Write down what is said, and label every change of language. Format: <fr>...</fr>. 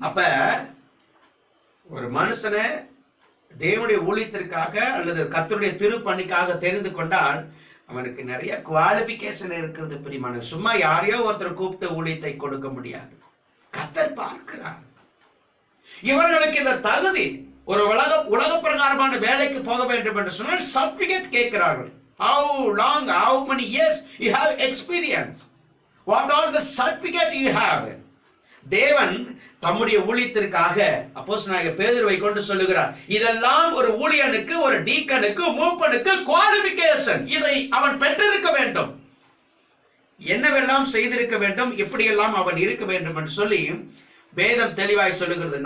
<ta>அப்ப ஒரு மனுஷனை தேவனுடைய ஊழியத்திற்காக அல்லது கர்த்தருடைய திருப்பணிக்காக தெரிந்து கொண்டால் அவனுக்கு நிறைய குவாலிபிகேஷன் இருக்கிறது. பிரியமான, சும்மா யாரையோ ஒருத்தர் கூப்பிட்டு ஊழியத்தை கொடுக்க முடியாது. கர்த்தர் பார்க்கிறார். இவர்களுக்கு இந்த தகுதி. ஒரு உலக பிரகாரமான வேலைக்கு போக வேண்டும் என்று சொன்னால் சர்டிபிகேட் கேட்கிறார்கள்.</ta> <en>How long, how many years you have experience? What all the certificate you have?</en> <ta>தேவன் தம்முடைய ஊழியத்திற்காக அப்போஸ்தலனாகிய பேதுருவை கொண்டு சொல்லுகிறார், இதெல்லாம் ஒரு ஊழியனுக்கு, ஒரு டீக்கனுக்கு, மூப்பனுக்கு குவாலிஃபிகேஷன். இதை அவன் பெற்றிருக்க வேண்டும், என்னவெல்லாம் செய்திருக்க வேண்டும், எப்படியெல்லாம் அவன் இருக்க வேண்டும் என்று சொல்லி வேதம் தெளிவாய் சொல்லுகிறது.</ta>